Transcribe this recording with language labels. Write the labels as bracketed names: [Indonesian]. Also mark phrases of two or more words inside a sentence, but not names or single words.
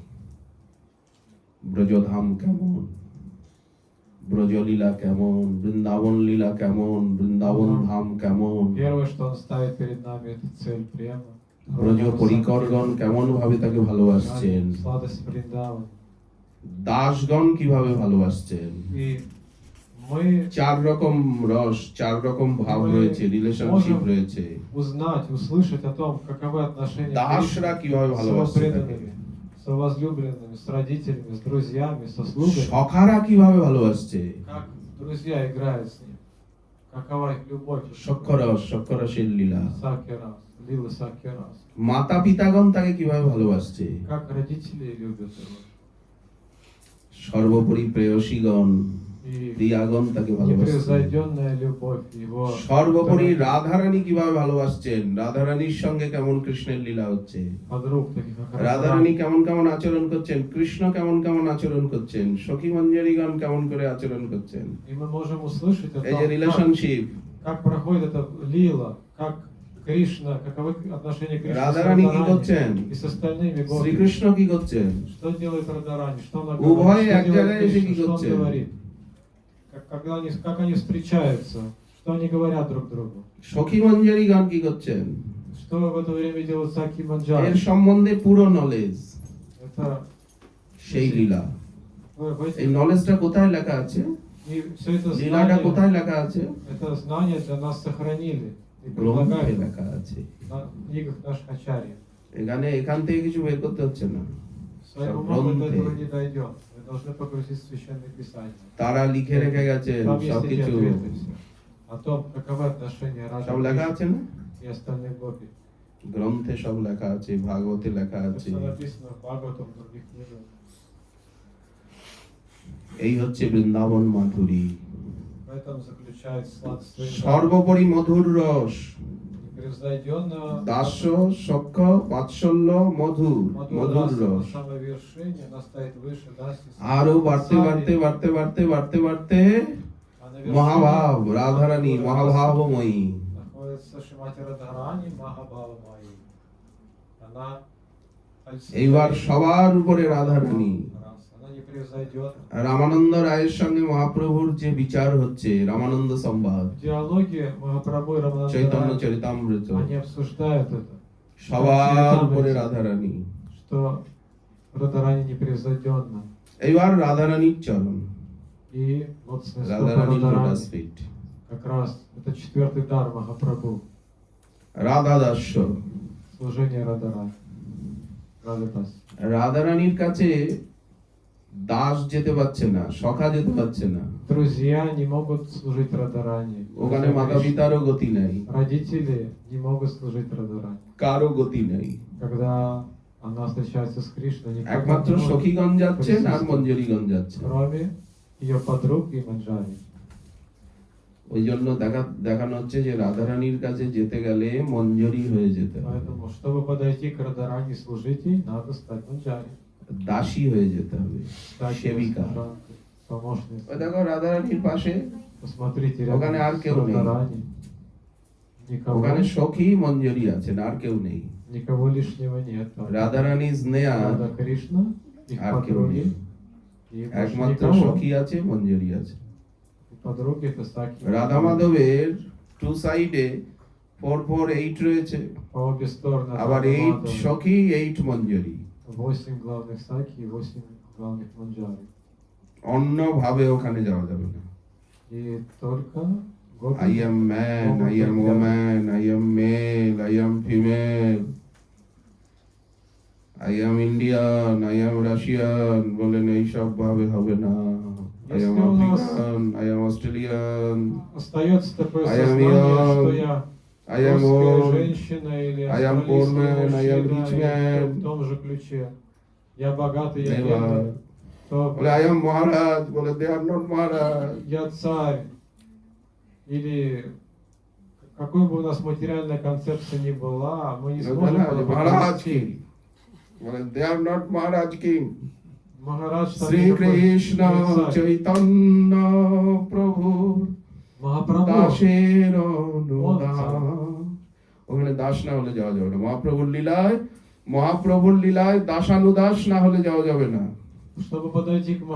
[Bangla] ব্রজধাম কেমন, ব্রজলীলা কেমন, বৃন্দাবন লীলা কেমন, বৃন্দাবন ধাম কেমন, [Russian] Первое, что он ставит перед нами, это цель према. [Bangla] ব্রজ পরিকরগণ কেমন ভাবে তাকে ভালোবাসছেন, [Russian] Сладость Вриндавана. [Bangla] দাসগণ কিভাবে ভালোবাসছেন। [Russian] И мы [Bangla] 4 রকম রস, 4 রকম ভাব রয়েছে, রিলেশনশিপ রয়েছে। [Russian] узнать, услышать о том, каковы отношения [Bangla] দাসরা [Russian] Кришны [Bangla] কিভাবে [Russian] с его [Bangla] ভালোবাসছে তাকে, [Russian] преданными, с возлюбленными, с родителями, с друзьями, со слугами. [Bangla] সখারা কিভাবে ভালোবাসছে, [Russian] Как друзья играют с ним. Какова их любовь. [Bangla] সক্ষরস, সক্ষরসের লীলা। [Russian] Всякий раз. Лила всякий раз. [Bangla] মাতা পিতাগণ তাকে কিভাবে ভালোবাসছে, [Russian] Как родители любят его. [Bangla] সর্বোপরি প্রেয়সীগণ, [Russian] И [Bangla] প্রিয়াগণ তাকে ভালোবাসছে। [Russian] непревзойденная любовь его. [Bangla] সর্বোপরি রাধারানী কিভাবে ভালোবাসছেন, রাধারানীর সঙ্গে কেমন কৃষ্ণের লীলা হচ্ছে, [Russian] Подруг таких как [Bangla] রাধারানী [Russian] Радharани. [Bangla] কেমন কেমন আচরণ করছেন, কৃষ্ণ কেমন কেমন আচরণ করছেন, সখী মঞ্জরীগণ কেমন করে আচরণ করছেন। [Russian] И мы можем услышать о [Bangla] এই যে [Russian] том, [Bangla] রিলেশনশিপ, [Russian] как проходит эта лила, как Кришна, каковы отношения Кришны с [Bangla] রাধারানী কি করছেন, [Russian] Радхарани и с остальными гопи. [Bangla] শ্রীকৃষ্ণ কি করছেন, [Russian] Что делает Радхарани, что она [Bangla] উভয়ে [Russian] говорит, [Bangla] এক [Russian] что [Bangla] জায়গায় [Russian] делает [Bangla] এসে [Russian] Кришна, [Bangla] কি [Russian] что он [Bangla] করছেন? [Russian] говорит. Как они встречаются, что они говорят друг другу. [Bangla] সখী মঞ্জরীগণ কি করছেন, [Russian] Что в это время делают Саки [Bangla] এর [Russian] Манджари. [Bangla] সম্বন্ধে পুরো নলেজ, [Russian] Это [Bangla] সেই লীলা। [Russian] в [Bangla] এই [Russian] этих- [Bangla] নলেজটা কোথায় লেখা আছে, [Russian] И все это [Bangla] লীলাটা [Russian] знание, [Bangla] কোথায় লেখা আছে, [Russian] это знание для нас сохранили и [Bangla] গ্রন্থে [Russian] предлагают [Bangla] লেখা আছে। [Russian] на книгах наших ачарьев. [Bangla] এখানে এখান থেকে কিছু বের করতে হচ্ছে না, [Russian] Своим Всё, умом до гронты. этого не дойдет. Вы должны погрузиться в Священное Писание. [Bangla] তারা লিখে রেখে গেছেন [Russian] Там есть эти [Bangla] সবকিছু, [Russian] ответы все. О том, каковы отношения [Bangla] সব [Russian] Радхи [Bangla] লেখা আছে না, [Russian] и остальных гопи. [Bangla] গ্রন্থে সব লেখা আছে, ভাগবতে লেখা [Russian] Это [Bangla] আছে। [Russian] все написано в Бхагаватам, в других книгах. [Bangla] এই হচ্ছে বৃন্দাবন মাধুরী। [Russian] В этом заключается сладость Вриндавана. [Bangla] সর্বোপরি মধুর রস, [Russian] Непревзойденного [Bangla] দাস্য সখ্য বাৎসল্য মধুর, মধুর [Russian] Мадхураса на [Bangla] রস। [Russian] самой вершине, она стоит выше, Даси. [Bangla] আরো বাড়তে বাড়তে বাড়তে বাড়তে বাড়তে বাড়তে [Russian] А на вершине [Bangla] মহাভাব, রাধারানী [Russian] Мадхураса [Bangla] মহাভাবময়ী। [Russian] находится Шримати Радхарани Махабхава Майи. Она [Bangla] এইবার সবার উপরে রাধারানী। [Russian] Она непревзойденна. [Bangla] রামানন্দ রায়ের সঙ্গে মহাপ্রভুর যে বিচার হচ্ছে, রামানন্দ সংবাদ, [Russian] В диалоге Махапрабху и [Bangla] চৈতন্য [Russian] Рамананда [Bangla] চরিতামৃত, [Russian] они обсуждают это, [Bangla] সবার উপরে রাধারানী। [Russian] что Радхарани непревзойденна. [Bangla] এইবার রাধারানীর চরণ, [Russian] И вот стопа [Bangla] রাধারানীর লোটাস [Russian] Радхарани, [Bangla] ফিট, [Russian] как раз это 4-й дар Махапрабху, [Bangla] রাধা দাস্য। [Russian] служение Радхарани. Радхадас. [Bangla] রাধারানীর কাছে দাস যেতে পারছে না, সখা যেতে পারছে না, [Russian] Друзья не могут служить Радхарани. [Bangla] ওখানে মাতা পিতারও গতি নাই, [Russian] Родители не могут служить Радхарани. [Bangla] কারো গতি নাই। [Russian] Когда она встречается с Кришной, никак [Bangla] একমাত্র [Russian] не может, [Bangla] সখীগণ যাচ্ছেন আর মঞ্জরীগণ যাচ্ছেন। [Russian] кроме ее подруг и Манджари. [Bangla] ওই জন্য দেখানো হচ্ছে যে রাধারানীর কাছে যেতে গেলে মঞ্জরি হয়ে যেতে হবে, [Russian] Поэтому, чтобы подойти к Радхарани и служить ей, надо стать Манджари. [Bangla] দাসী হয়ে যেতে হবে, [Russian] Стать [Bangla] সেবিকা। [Russian] служанкой, помощницей. [Bangla] ওই দেখো রাধারানীর পাশে, [Russian] Посмотрите [Bangla] ওখানে [Russian] рядом [Bangla] আর [Russian] с [Bangla] কেউ নেই। [Russian] Радхарани. Никого, [Bangla] ওখানে সখী মঞ্জরি আছেন, আর কেউ নেই। [Russian] никого лишнего нет. Там [Bangla] রাধারানী স্নেহা, [Russian] Рада Кришна, их [Bangla] আর কেউ নেই। [Russian] подруги, и больше [Bangla] একমাত্র [Russian] никого. [Bangla] সখী আছে, মঞ্জরি আছে। [Russian] И подруги это Саки. [Bangla] রাধা মাধবের [English] two side [Bangla] 4 4 8 রয়েছে, [Russian] По обе стороны от [Bangla] আবার 8 [Russian] Радхамадхава. [Bangla] সখী 8 মঞ্জরি। [Russian] 8 главных Саки и 8 главных Манджари. [Bangla] অন্য ভাবে ওখানে যাওয়া যাবে না। [Russian] И только гопи. [English] I am man, I am woman, I am male, I am female, I am Indian, I am Russian, [Bangla] বলেন এইসব ভাবে হবে না। [English] I am [Russian] Если у нас [English] African, I am Australian, [Russian] Остается такое [English] I am [Russian] сознание, [English] young, [Russian] что я [English] I am [Russian] русская [English] old, [Russian] женщина или [English] I am poor [Russian] австралийский [English] man, I am [Russian] мужчина, [English] rich [Russian] или [English] man. [Russian] в том же ключе. Я богатый, я [English] Never. [Russian] бедный. То [English] বলে I am Maharaj, বলে they are not Maharaj. [Russian] я царь. Или какой бы у нас материальная концепция ни была, мы не сможем [English] Maharaj [Russian] подойти. [English] King, বলে they are not Maharaj King. [Russian] Махарадж [Bangla] শ্রী কৃষ্ণ চৈতন্য প্রভু [Russian] Махапрабху, [Bangla] দাসের অনুদান। ওখানে দাস না হলে যাওয়া যাবে না। মহাপ্রভুর লীলায় দাসানুদাস না হলে যাওয়া যাবে না। [Russian] чтобы подойти к